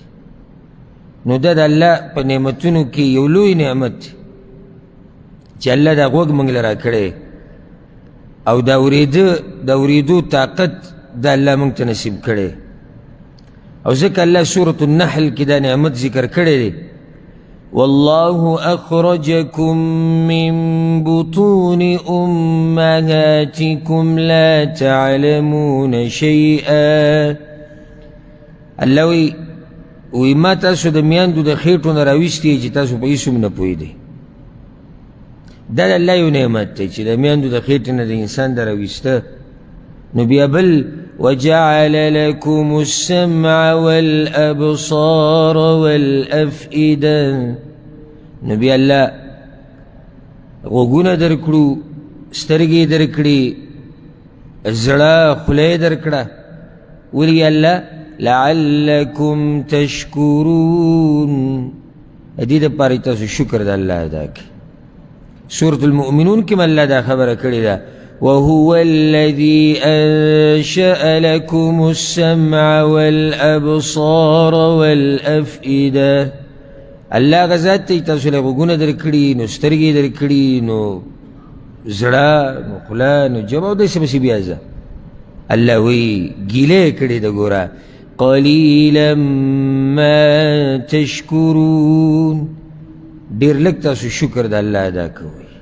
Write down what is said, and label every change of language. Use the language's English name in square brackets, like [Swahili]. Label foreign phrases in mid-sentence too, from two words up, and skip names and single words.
[Pashto] نو دا د الله په نعمتونو کې یو لوی نعمت دی چې الله دا غوږ موږ له راکړی، او دا اورېدو طاقت دا الله موږ ته نصیب کړی. او ځکه الله سورة النحل کې دا نعمت ذکر کړی دی، [Arabic] والله أخرجكم من بطون أمهاتكم لا تعلمون شيئا. [Pashto] الله وی ما تاسو د میاندو د خېټو نه راویستي چې تاسو په هېڅ هم نه پوهېدئ. دا د الله یو نعمت دی چې د میاندو د خېټې نه د انسان د راویسته. نو بیا بل [Arabic] وجعل لكم السمع والأبصار والأفئدة. [Pashto] نو بیا الله غوږونه درکړو، سترګې درکړي، زړه خوله یې درکړه. ولې الله؟ [Arabic] لعلكم تشکرون، [Pashto] د دې دپاره تاسو شکر د الله ادا کړئ. سورة المؤمنون کې الله دا خبره کړې ده، [Arabic] وهو الذي أنشأ لكم السمع والأبصار والأفئدة. [Pashto] الله غزات ته تاسو له غوږونه درکړي، نو سترګې درکړي، نو زړه، نو خوله، نو جواب داسې پسې بیا ځه. الله وی ګیله کړې ده ګوره، [Arabic] قلیلا ما تشکرون، [Pashto] ډېر لږ تاسو شکر د الله ادا کوئ.